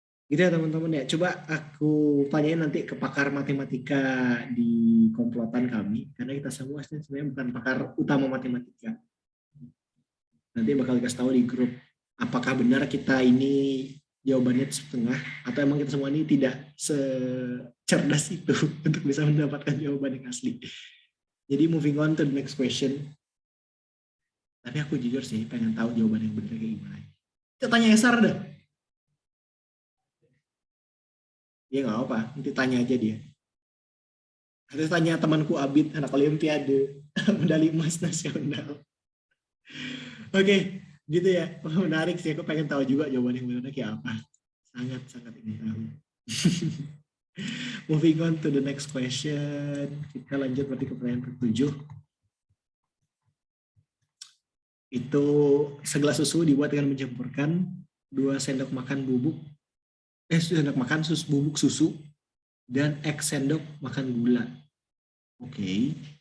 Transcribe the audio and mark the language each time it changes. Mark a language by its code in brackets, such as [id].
[id] Gitu ya teman-teman ya. Coba aku tanyain nanti ke pakar matematika di komplotan kami. Karena kita semua sebenarnya bukan pakar utama matematika. Nanti bakal dikasih tahu di grup. Apakah benar kita ini jawabannya setengah. Atau emang kita semua ini tidak secerdas itu untuk bisa mendapatkan jawaban yang asli. Jadi [en] moving on to the next question. [id] Tapi aku jujur sih pengen tahu jawaban yang benar kayak gimana. Kita tanya Esar dah. Ya nggak apa, nanti tanya aja dia. Harus tanya temanku Abid, anak Olimpiade, medali emas nasional. Oke, gitu ya. Menarik sih, aku pengen tahu juga jawaban yang benar kayak apa. Sangat-sangat ingin tahu. [en] Moving on to the next question. [id] Kita lanjut berarti ke pertanyaan ke-7. Itu segelas susu dibuat dengan mencampurkan 2 sendok makan bubuk sendok makan bubuk susu dan X sendok makan gula. Oke.